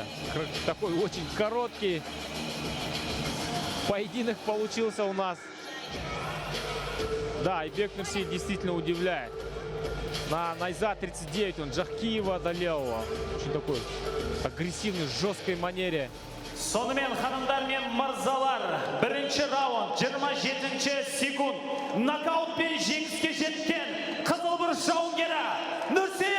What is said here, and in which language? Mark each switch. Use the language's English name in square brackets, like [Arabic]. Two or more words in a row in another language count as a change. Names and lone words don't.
[Russian] Такой очень короткий поединок получился у нас. Да, Айбек Нурсиит действительно удивляет. На Найза 39 он Джахкиева одолел. Очень такой агрессивной, жесткой манере. [Kazakh] Сонымен ханымдар мен мырзалар, бірінші раунд 27 секунд нокаутпен жеңіске жеткен қызыл бір жауынгері